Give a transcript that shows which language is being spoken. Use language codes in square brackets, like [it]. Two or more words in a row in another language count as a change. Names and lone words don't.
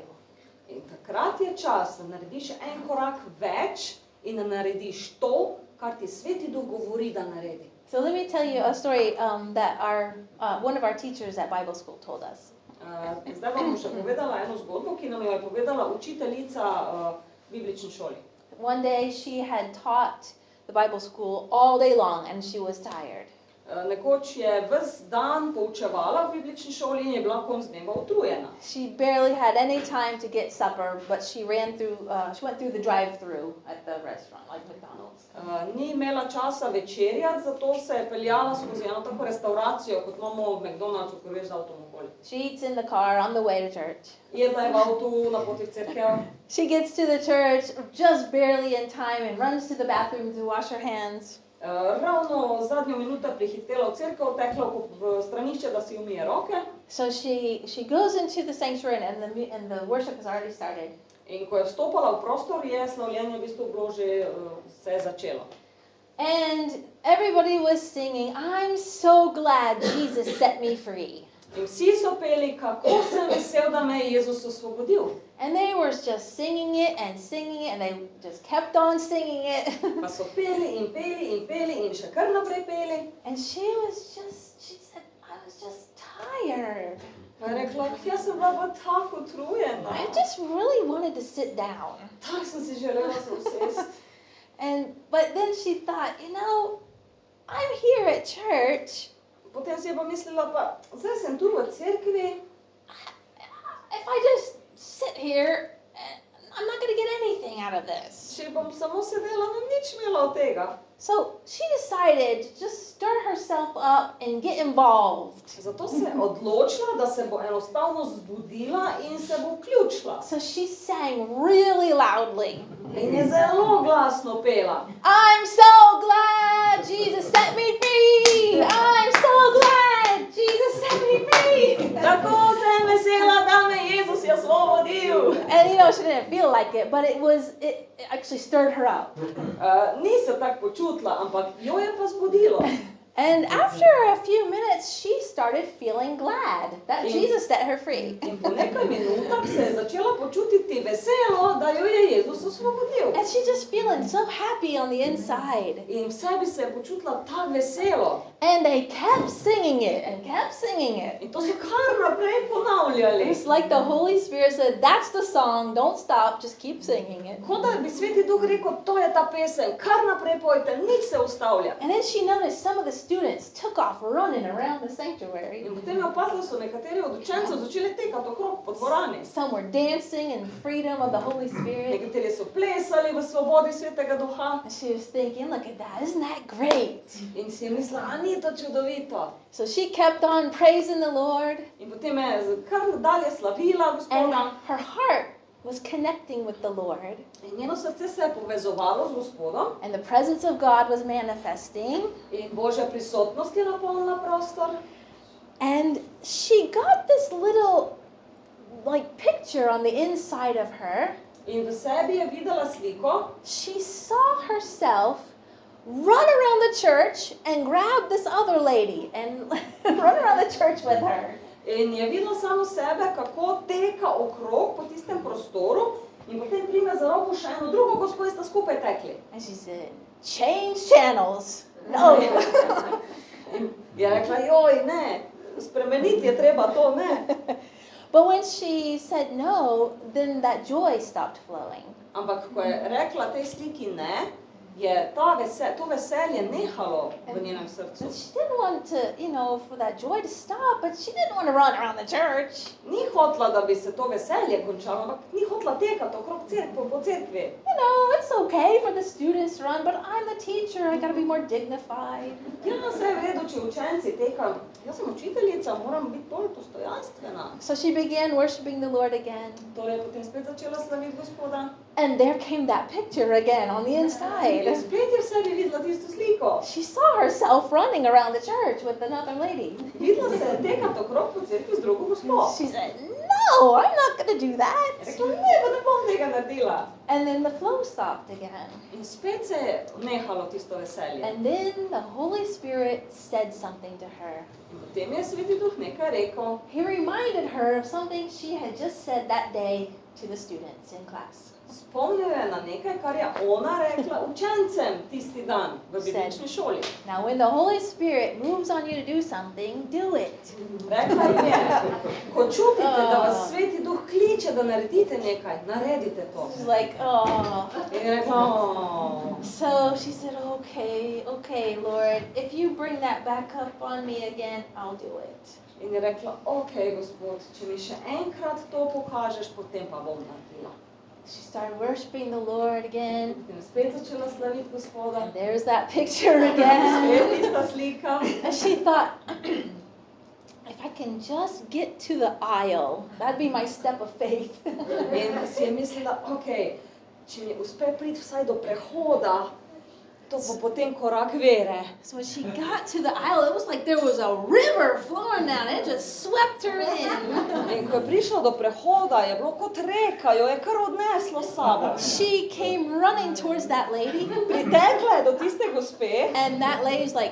[sl] in takrat je čas, da narediš en korak več in da narediš to, kar ti Sveti Duh govori, da naredi. [en] So let me tell you a story that one of our teachers at Bible school told us. [sl] Zdaj vam bom še povedala eno zgodbo, ki nam jo je povedala učiteljica v biblični šoli. [en] One day she had taught the Bible school all day long and she was tired. [sl] Nekoč je ves dan poučevala v biblični šoli in je bila konec dneva utrujena. [en] She barely had any time to get supper, but she went through the drive-through at the restaurant, like McDonald's. [sl] Ni imela časa večerjati, zato se je peljala skozi eno tako restauracijo, kot imamo v McDonald'su, ko veš z avtom okoli. [en] She eats in the car on the way to church. [sl] Jedla je v avtu na poti v cerkev. [en] She gets to the church just barely in time and runs to the bathroom to wash her hands. [sl] Ravno zadnjo minuto prihitela v cerkev, tekla v stranišče, da si umije roke. [en] So she goes into the sanctuary and the worship has already started. [sl] In ko je vstopala v prostor, je slavljenje v bistvu bilo že se je začelo. [en] And everybody was singing, "I'm so glad Jesus set me free." [sl] In vsi so peli, kako sem vesel, da me je Jezus osvobodil. [en] And they were just singing it and they just kept on singing it. [sl] Pa so peli in peli in peli in še kar naprej peli. [en] And she said, "I was just tired. [sl] Pa je rekla, jaz sem bila pa tako utrujena. [en] I just really wanted to sit down." [sl] Tako sem si želela se usesti. [en] But then she thought, I'm here at church. [sl] Potem si je pa mislila, pa zdaj sem tu v cerkvi. [en] If I just sit here, I'm not going to get anything out of this. [sl] Če bom samo sedela, ne nič imela od tega. [en] So she decided to just stir herself up and get involved. [sl] Zato se je odločila, da se bo enostavno zbudila in se bo vključila. [en] So she sang really loudly. [sl] In je zelo glasno pela. [en] I'm so glad Jesus set me free. I'm so glad Jesus set me free. [sl] Tako sem vesela, da me Jezus je osvobodil. [en] And she didn't feel like it, but it actually stirred her up. [sl] Ni se tako počutila, ampak jo je pa zbudilo. [en] And after a few minutes, she started feeling glad that Jesus set her free. [sl] In po nekaj minutah se je začela počutiti veselo, da jo je Jezus osvobodil. [en] And she's just feeling so happy on the inside. [sl] In v sebi se je počutila tako veselo. [en] And they kept singing it and kept singing it. [sl] In to so kar naprej ponavljali. [en] It's like the Holy Spirit said, "That's the song, don't stop, just keep singing it." [sl] Kot da bi Sveti Duh rekel, to je ta pesem, kar naprej pojte, nič se ustavlja. [en] And then she noticed some of the students took off running around the sanctuary. [sl] In potem je opazila, so nekateri od učencev začeli tekati okrog po dvorani. [en] Some were dancing in the freedom of the Holy Spirit. [sl] Nekateri so plesali v svobodi Svetega Duha. [en] And she was thinking, look at that, isn't that great? [sl] In si je mislila, a ni to čudovito. [en] So she kept on praising the Lord. [sl] In potem je kar dalje slavila [en] And [sl] Gospoda. [en] her heart was connecting with the Lord. [sl] In njeno srce se je povezovalo z Gospodom. [en] And the presence of God was manifesting. [sl] In Božja prisotnost je napolnila prostor. [en] And she got this little picture on the inside of her. [sl] In v sebi je videla sliko. [en] She saw herself run around the church and grab this other lady and run around the church with her. [sl] In je videla samo sebe, kako teka okrog po tistem prostoru in potem prime za roko še eno drugo gospo in sta skupaj tekli. [en] And she said, change channels. No. [sl] In je rekla, joj, ne, spremeniti je treba to, ne. [en] But when she said no, then that joy stopped flowing. [sl] Ampak ko je rekla tej sliki ne, je to veselje nehalo v njenem srcu. [en] But she didn't want to, for that joy to stop, but she didn't want to run around the church. [sl] Ni hotla, da bi se to veselje končalo, ampak ni hotla tekati okrog po cerkvi. [en] It's okay for the students to run, but I'm the teacher, I gotta be more dignified. [sl] Ja, vse je v redu, če učenci tekajo. Jaz sem učiteljica, moram biti bolj dostojanstvena. [en] So she began worshiping the Lord again. [sl] Torej, potem spet začela slaviti Gospoda. [en] And there came that picture again on the inside. [sl] In spet je v sebi videla tisto sliko. [en] She saw herself running around the church with another lady. [sl] Videla se je tekati okrog po cerkvi z drugo gospo. [en] She said, no, I'm not going to do that. [sl] Rekla, ne, pa ne bom tega naredila. [en] And then the flow stopped again. [sl] In spet se je nehalo tisto veselje. [en] And then the Holy Spirit said something to her. [sl] In potem je Sveti Duh nekaj rekel. [en] He reminded her of something she had just said that day to the students in class. [sl] Spomnil je na nekaj, kar je ona rekla učencem tisti dan v biblični šoli. [en] Now when the Holy Spirit moves on you to do something, do it. [sl] Rekla jim je, ko čutite, da vas Sveti Duh kliče, da naredite nekaj, naredite to. [en] She's like, oh. [sl] In je rekla, oh. [en] So she said, okay, Lord, if you bring that back up on me again, I'll do it. [sl] In je rekla, ok, Gospod, če mi še enkrat to pokažeš, potem pa bom naredila. [en] She started worshiping the Lord again. [sl] In spet začela slaviti Gospoda. [en] And there's that picture again. [sl] Spet ista slika. [en] And she thought, if I can just get to the aisle, that'd be my step of faith. [sl] In si je mislila, ok, če mi uspe priti vsaj do prehoda, to bo potem korak vere. [en] So when she got to the aisle, it was like there was a river flowing down. It just swept her in. [sl] In ko je prišla do prehoda, je bilo kot reka, jo je kar odneslo s sabo. [en] She came running towards that lady. [sl] Pritekla je do tiste gospe. [en] And that lady's like,